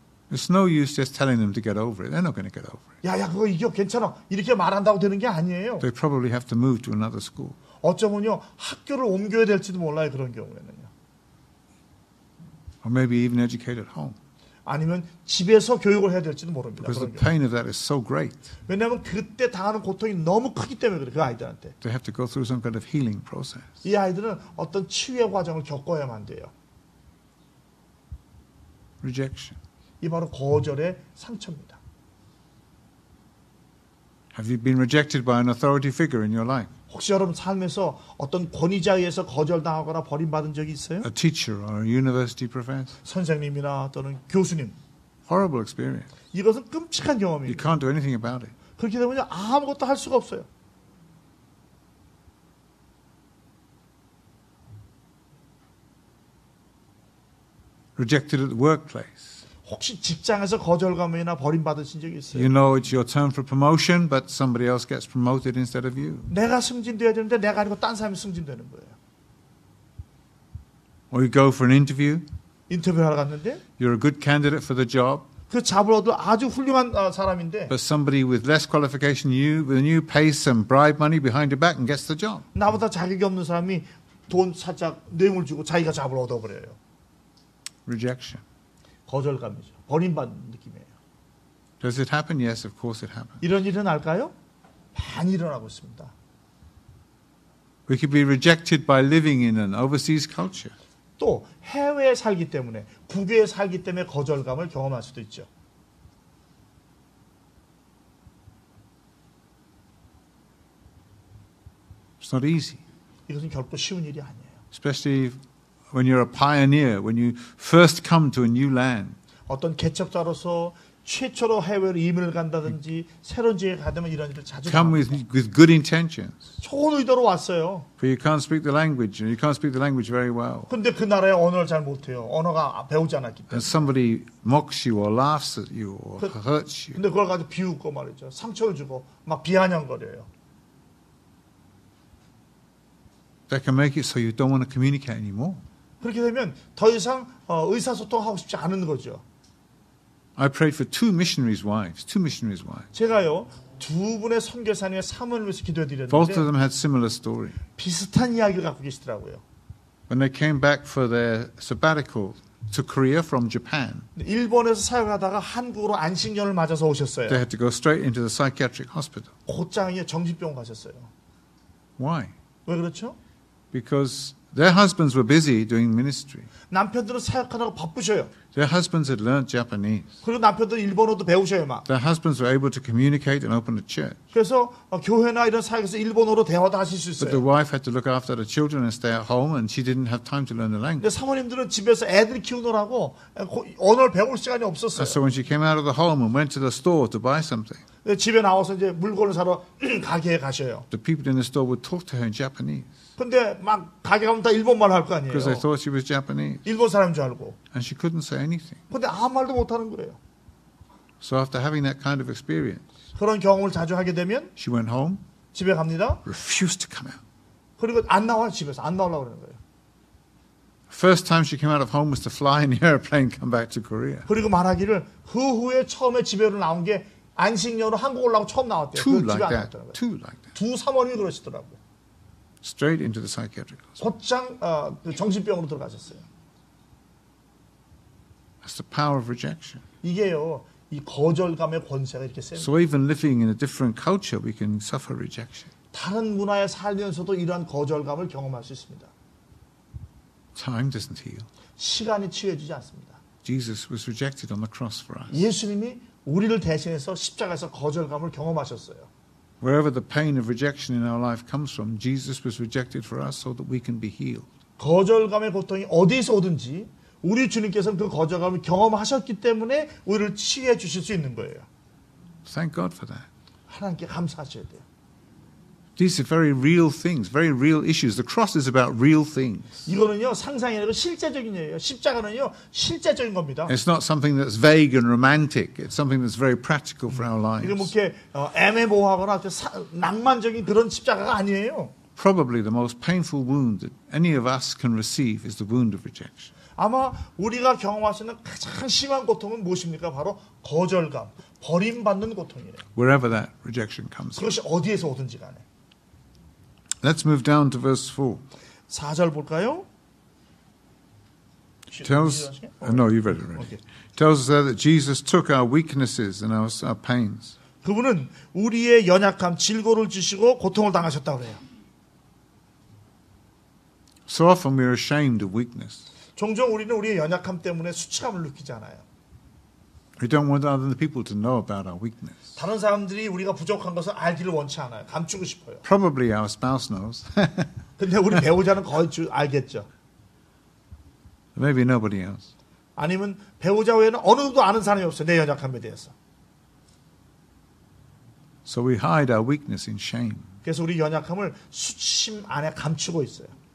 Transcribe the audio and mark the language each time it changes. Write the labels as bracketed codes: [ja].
[en] It's no use just telling them to get over it. They're not going to get over it. [ko] 야야 그거 이겨 괜찮아 이렇게 말한다고 되는 게 아니에요. [en] They probably have to move to another school. [ko] 어쩌면요 학교를 옮겨야 될지도 몰라요. 그런 경우에는요. [en] Or maybe even educate at home. [ko] 아니면 집에서 교육을 해야 될지도 모릅니다. [en] Because the [ko] 그런 경우. [en] pain of that is so great. [ko] 왜냐하면 그때 당하는 고통이 너무 크기 때문에 그래 그 아이들한테. [en] They have to go through some kind of healing process. [ko] 이 아이들은 어떤 치유의 과정을 겪어야만 돼요. [en] Rejection. [ko] 이 바로 거절의 상처입니다. [en] Have you been rejected by an authority figure in your life? [ko] 혹시 여러분 삶에서 어떤 권위자에 의해서 거절당하거나 버림받은 적이 있어요? [en] A teacher or a university professor? [ko] 선생님이나 또는 교수님. [en] Horrible experience. [ko] 이것은 끔찍한 [en] You [ko] 경험입니다. [en] can't do anything about it. [ko] 그렇기 때문에 아무것도 할 수가 없어요. [en] Rejected at the workplace. [ko] 혹시 직장에서 거절감이나 버림받으신 적이 있어요? [en] You know it's your turn for promotion, but somebody else gets promoted instead of you. [ko] 내가 승진돼야 되는데 내가 아니고 딴 사람이 승진되는 거예요. [en] Or you go for an interview. [ko] 인터뷰하러 갔는데 [en] You're a good candidate for the job, [ko] 그 잡을 얻을 아주 훌륭한 사람인데 [en] But somebody with less qualification than you pays some bribe money behind your back and gets the job. [ko] 나보다 자격이 없는 사람이 돈 살짝 뇌물 주고 자기가 잡을 얻어버려요. [en] Rejection. [ko] 거절감이죠. 버림받는 느낌이에요. [en] Does it happen? Yes, of course it happens. [ko] 이런 일이 일어날까요? 많이 일어나고 있습니다. [en] We could be rejected by living in an overseas culture. [ko] 또 해외에 살기 때문에 국외에 살기 때문에 거절감을 경험할 수도 있죠. [en] It's not easy. [ko] 이것은 결코 쉬운 일이 아니에요. [en] Especially when you're a pioneer, when you first come to a new land. [ko] 어떤 개척자로서 최초로 해외로 이민을 간다든지 새로운 지역에 가면 이런 일을 자주 [en] Come [ko] 당합니다. [en] with good intentions. [ko] 좋은 의도로 왔어요. [en] But you can't speak the language, and you can't speak the language very well. [ko] 근데 그 나라의 언어를 잘 못해요. 언어가 배우지 않았기 때문에. [en] And somebody mocks you or laughs at you or hurts you. [ko] 근데 그걸 가지고 비웃고 말이죠. 상처를 주고 막 비아냥거려요. [en] That can make it so you don't want to communicate anymore. [ko] 그렇게 되면 더 이상 의사소통하고 싶지 않은 거죠. [en] I prayed for two missionaries' wives. [ko] 제가요 두 분의 선교사님의 사모를 위해서 [en] Both of [ko] 기도해드렸는데 [en] them had similar story. [ko] 비슷한 이야기를 갖고 계시더라고요. [en] When they came back for their sabbatical to Korea from Japan, [ko] 일본에서 사역하다가 한국으로 안식년을 맞아서 오셨어요. [en] they had to go straight into the psychiatric hospital. [ko] 곧장에 정신병 가셨어요. [en] Why? [ko] 왜 그렇죠? [en] Because their husbands were busy doing ministry. [ko] 남편들은 사역하다가 바쁘셔요. [en] Their husbands had learnt Japanese. [ko] 그리고 남편들 일본어도 배우셔요 막. [en] Their husbands were able to communicate and open a church. [ko] 그래서 교회나 이런 사역에서 일본어로 대화도 하실 수 [en] But the [ko] 있어요. [en] wife had to look after the children and stay at home, and she didn't have time to learn the [ko] 근데 [en] language. [ko] 사모님들은 집에서 애들 키우느라고 언어를 배울 시간이 [en] And [ko] 없었어요. [en] so when she came out of the home and went to the store to buy something, [ko] 집에 나와서 이제 물건을 사러 가게에 가셔요. [en] the people in the store would talk to her in Japanese [ko] 근데 막 가게 가면 다 일본말 할 거 아니에요. [en] because they thought she was Japanese, [ko] 일본 사람인 줄 알고. [en] and she couldn't say anything. [ko] 근데 아무 말도 못 하는 거예요. [en] So after having that kind of experience, [ko] 그런 경험을 자주 하게 되면 [en] she went home, [ko] 집에 갑니다. [en] refused to come out. [ko] 그리고 안 나와요. 집에서 안 나오려고 그러는 거예요. [en] First time she came out of home was to fly in the airplane, come back to Korea. [ko] 그리고 말하기를 그 후에 처음에 집에로 나온 게 안식년으로 한국 올라고 처음 나왔대요. [en] Two [ko] 그 집에 [en] like [ko] 안 [en] that. [ko] 갔다는 거예요. [en] Two like that. [ko] 두 사모님이 그러시더라고요. [en] Straight into the psychiatric hospital. [ko] 곧장 그 정신병으로 들어가셨어요. [en] That's the power of rejection. [ko] 이게요. 이 거절감의 권세가 이렇게 세요. [en] So even living in a different culture, we can suffer rejection. [ko] 다른 문화에 살면서도 이러한 거절감을 경험할 수 있습니다. [en] Time doesn't heal. [ko] 시간이 치유해주지 않습니다. [en] Jesus was rejected on the cross for us. [ko] 예수님이 우리를 대신해서 십자가에서 거절감을 경험하셨어요. [en] Wherever the pain of rejection in our life comes from, Jesus was rejected for us so that we can be healed. [ko] 거절감의 고통이 어디에서 오든지 우리 주님께서는 그 거절감을 경험하셨기 때문에 우리를 치유해 주실 수 있는 거예요. [en] Thank God for that. [ko] 하나님께 감사하셔야 돼요. [en] These are very real things, very real issues. The cross is about real things. [ko] 이거는요 상상이 아니고 실제적인 일이에요. 십자가는요 실제적인 겁니다. [en] It's not something that's vague and romantic. It's something that's very practical for our [ko] 이게 뭐 [en] lives. [ko] 이렇게 애매모호하거나 낭만적인 그런 십자가가 아니에요. [en] Probably the most painful wound that any of us can receive is the wound of rejection. [ko] 아마 우리가 경험할 수 있는 가장 심한 고통은 무엇입니까? 바로 거절감, 버림받는 고통이에요. [en] Wherever that rejection comes from. [ko] 그것이 어디에서 오든지 간에. [en] Let's move down to verse 4. [ko] 4절 볼까요? [en] Tells, no, you read it already. Okay. Tells us there that Jesus took our weaknesses and our pains. [ko] 그분은 우리의 연약함, 질고를 주시고 고통을 당하셨다고 그래요. [en] So often we're ashamed of weakness. [ko] 종종 우리는 우리의 연약함 때문에 수치감을 느끼지 않아요. [en] We don't want other people to know about our weakness. [ko] 다른 사람들이 우리가 부족한 것을 알기를 원치 않아요. 감추고 싶어요. [en] Probably our spouse knows. [ko] 근데 우리 배우자는 거의 알겠죠. [en] Maybe nobody else. [ko] 아니면 배우자 외에는 어느 누구도 아는 사람이 없어요. 내 연약함에 대해서. [en] So we hide our weakness in shame. [ko] 그래서 우리 연약함을 수치심 안에 감추고 있어요.